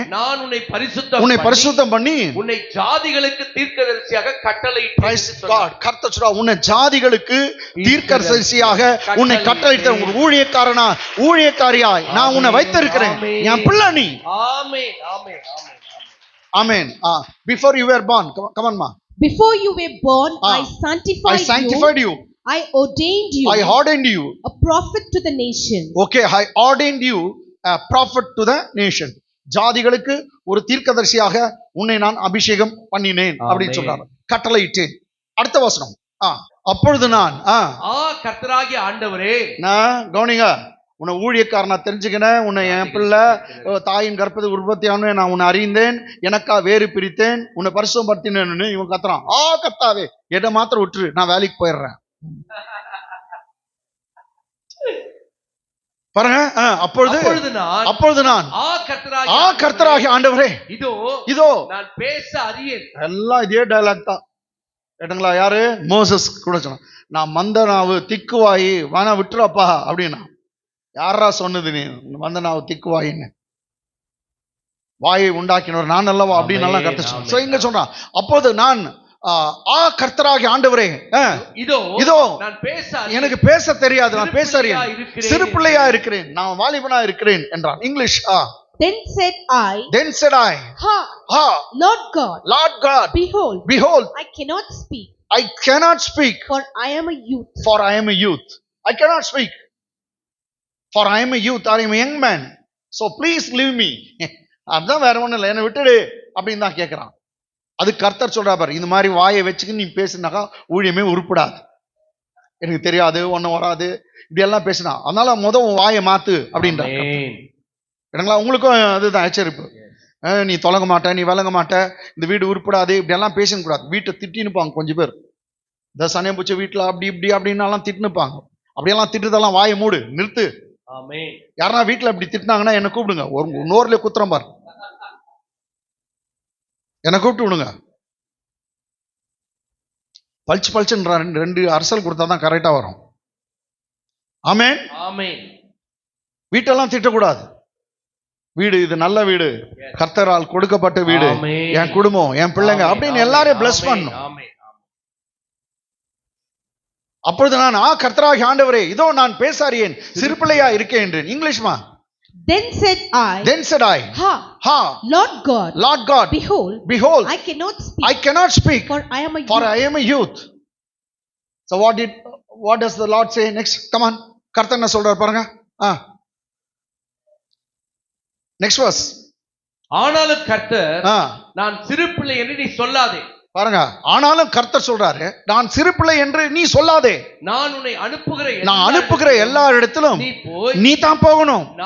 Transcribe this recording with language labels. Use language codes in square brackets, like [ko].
[ta] நான் உன்னை பரிசுத்தம் பண்ணி உன்னை ஜாதிகளுக்கு தீர்க்கதரிசியாக கட்டளையிட்டேன். கர்த்தர் சொல்றா, உன்னை ஜாதிகளுக்கு தீர்க்கதரிசியாக உன்னை கட்டளையிட்ட ஒரு ஊழியக்காரனா ஊழியக்காரியாய் நான் உன்னை வைத்திருக்கிறேன். என் பிள்ளை நீ. ஆமென் ஆமென் ஆமென். [en] Before you were born, come on ma. Before you were born, I sanctified you. I ordained you a prophet to the nation. Okay, I ordained you a prophet to the nation. [ta] ஜாதிகளுக்கு ஒரு தீர்க்கதரிசியாக உன்னை நான் அபிஷேகம் பண்ணினேன் அப்படின்னு சொல்றாரு, கட்டளையிட்டேன். அடுத்த வசனம். அப்பொழுது நான் கர்த்தராகிய ஆண்டவரே, நான் கவனிங்க, உன்னை ஊழியக்காரனா தெரிஞ்சுக்கினேன், உன்னை என் பிள்ளை தாயின் கர்ப்பத்தை உற்பத்தியான நான் உன்னை அறிந்தேன், எனக்கா வேறு பிரித்தேன், உன்னை பரிசுத்தப்படுத்தினேன்னு இவன் கத்துறான். கர்த்தாவே என்னை மாத்திரம் விட்டுரு, நான் வேலைக்கு போயிடுறேன். பாருங்க, அப்பொழுது நான் கர்த்தராகிய ஆண்டவரே, இதோ நான் பேச அறியேன். எல்லாம் இதே டயலாக் தான் கேட்டுங்களா? யாரு? மோசஸ் கூட சொன்னான், நான் மந்த நாவு திக்குவாயி வேணா விட்டுறப்பா அப்படின்னா. யாரா சொன்னது நீ மந்த நாவு திக்குவாயின்னு? வாயை உண்டாக்கினவர் நான் அல்லவா அப்படின்னு நல்லா கத்து. இங்க சொல்றான், அப்போது நான் கர்த்தராகிய ஆண்டவரே, இதோ எனக்கு பேச தெரியாது, நான் பேச அறியேன், சிறு பிள்ளையா இருக்கிறேன், நான் வாலிபனா இருக்கிறேன் என்றான். English. [en] Then said I, Lord God, behold, I cannot speak, for I am a youth. I cannot speak, for I am a youth, I am a young man, so please leave me. [ta] அதான் வேற ஒண்ணும் இல்லை, என்னை விட்டுடு அப்படின்னு தான் கேட்கிறான். அது கர்த்தர் சொல்றா பாரு, இந்த மாதிரி வாயை வச்சுக்கு நீ பேசுனாக்கா ஊழியமே உருப்படாது, எனக்கு தெரியாது, ஒன்னும் வராது, இப்படி எல்லாம் பேசினா, அதனால உன் வாயை மாத்து அப்படின்ற. உங்களுக்கும் அதுதான் எச்சரிப்பு. நீ தொலங்க மாட்ட, நீ விளங்க மாட்ட, இந்த வீடு உருப்படாது, இப்படி எல்லாம் பேசணும் கூடாது. வீட்டை திட்டினுப்பாங்க கொஞ்சம் பேர், இந்த சனியம் பூச்ச வீட்டுல அப்படி இப்படி அப்படின்னாலாம் திட்டுனுப்பாங்க. அப்படியெல்லாம் திட்டுறதெல்லாம் வாயை மூடு, நிறுத்து. யாருன்னா வீட்டுல இப்படி திட்டினாங்கன்னா என்ன கூப்பிடுங்க, ஒரு நோர்ல குத்துறம் பாரு, என்னை கூப்பிட்டு விடுங்க. பல்ச்சுன்ற ரெண்டு அரசல் கொடுத்தாதான் கரெக்டா வரும். ஆமென் ஆமென். வீட்டெல்லாம் திட்டக்கூடாது. வீடு இது நல்ல வீடு, கர்த்தரால் கொடுக்கப்பட்ட வீடு, என் குடும்பம், என் பிள்ளைங்க அப்படின்னு எல்லாரையும் பிளஸ் பண்ணணும். அப்பொழுது நான் கர்த்தராகிய ஆண்டவரே, இதோ நான் பேச அறியேன், சிறு பிள்ளையா இருக்கேன் என்றேன். இங்கிலீஷ்மா. [en] Then said I, Lord God, behold, I cannot speak, for I am a youth. So what does the Lord say next? Come on, [ta] கர்த்தர் என்ன சொல்றார் பாருங்க. [en] Next verse. [ta] ஆனாலும் கர்த்தர், நான் சிறு பிள்ளை என்று நீ சொல்லாதே. பாருங்க, ஆனாலும் கர்த்தர் சொல்றாரு, நான் சிறு பிள்ளை என்று நீ சொல்லாதே. நான் உன்னை அனுப்புகிற எல்லா இடத்திலும் நீ தான் போகணும்.